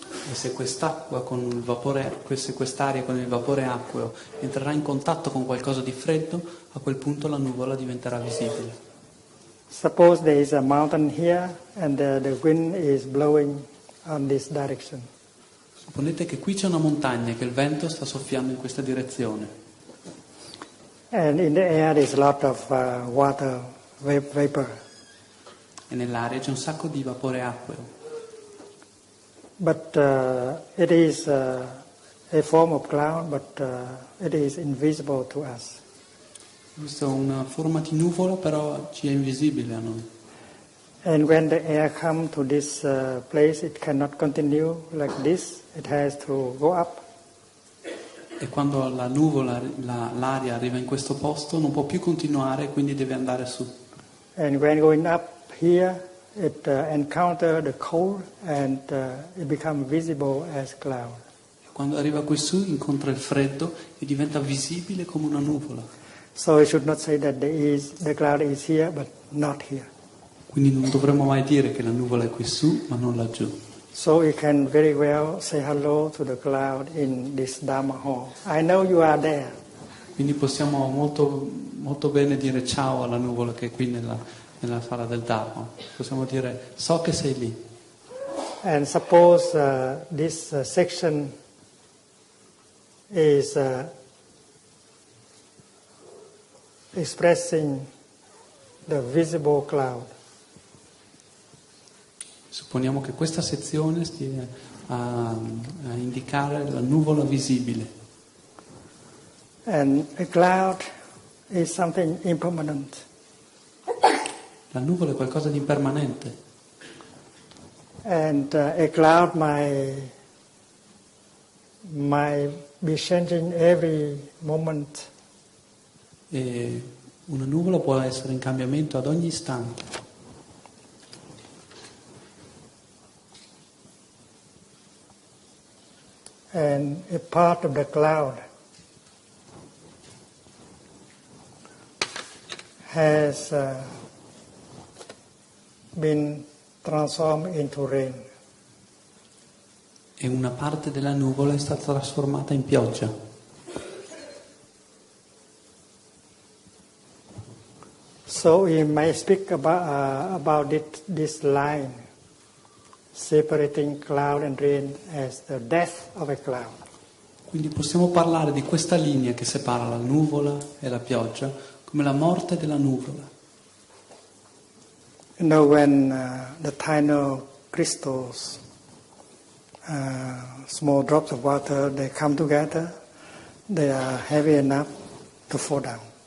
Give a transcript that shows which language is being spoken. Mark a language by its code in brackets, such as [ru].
[it] E se quest'acqua con il vapore, se quest'aria con il vapore acqueo entrerà in contatto con qualcosa di freddo, a quel punto la nuvola diventerà visibile. [en] Suppose there is a mountain here and the wind is blowing on this direction. [it] Supponete che qui c'è una montagna e che il vento sta soffiando in questa direzione. [en] And in the air there is a lot of water vapor. [it] E nell'aria c'è un sacco di vapore acqueo. [en] But it is a form of cloud, but it is invisible to us. [it] Questa è una forma di nuvola, però ci è invisibile a noi. [en] And when the air comes to this place, it cannot continue like this. It has to go up. [it] E quando la nuvola, l'aria arriva in questo posto, non può più continuare, quindi deve andare su. [en] And when going up here, it encounters the cold and it becomes visible as cloud. [it] E quando arriva qui su, incontra il freddo e diventa visibile come una nuvola. [en] So we should not say that the cloud is here, but not here. [it] Quindi non dovremmo mai dire che la nuvola è qui su, ma non laggiù. [en] So we can very well say hello to the cloud in this Dharma hall. I know you are there. [it] Quindi possiamo molto, molto bene dire ciao alla nuvola che è qui nella sala del Dharma. Possiamo dire, so che sei lì. [en] And suppose this section is expressing the visible cloud. [it] Supponiamo che questa sezione stia a indicare la nuvola visibile. [en] And a cloud is something impermanent. [it] La nuvola è qualcosa di impermanente. [en] And a cloud might be changing every moment. [it] E una nuvola può essere in cambiamento ad ogni istante. [en] And a part of the cloud has been transformed into rain. [it] E una parte della nuvola è stata trasformata in pioggia. [en] So we may speak about this line, separating cloud and rain, as the death of a cloud. [it] Quindi possiamo parlare di questa linea che separa la nuvola e la pioggia come la morte della nuvola. [en] You know, when the tiny crystals, small drops of water, they come together, they are heavy enough to fall down.